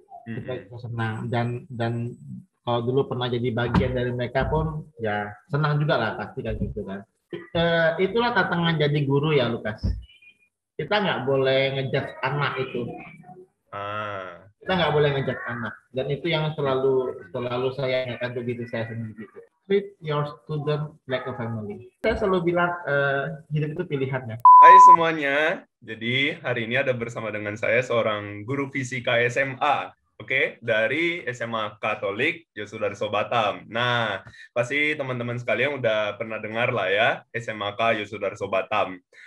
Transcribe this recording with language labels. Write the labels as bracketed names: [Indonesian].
[Indonesian] Kita ikut senang dan kalau dulu pernah jadi bagian dari mereka pun ya senang juga lah pasti kan gitu kan. Itulah tantangan jadi guru ya Lukas. Kita nggak boleh ngejudge anak itu. Kita nggak boleh ngejudge anak dan itu yang selalu saya ingatkan ke diri saya sendiri. [English] Treat your student like a family. [Indonesian] Saya selalu bilang hidup itu pilihannya. Hai semuanya, jadi hari ini ada bersama dengan saya seorang guru fisika SMA. Oke, dari SMA Katolik Yosudarso Batam. Nah, pasti teman-teman sekalian udah pernah dengar lah ya, SMAK Yosudarso Batam.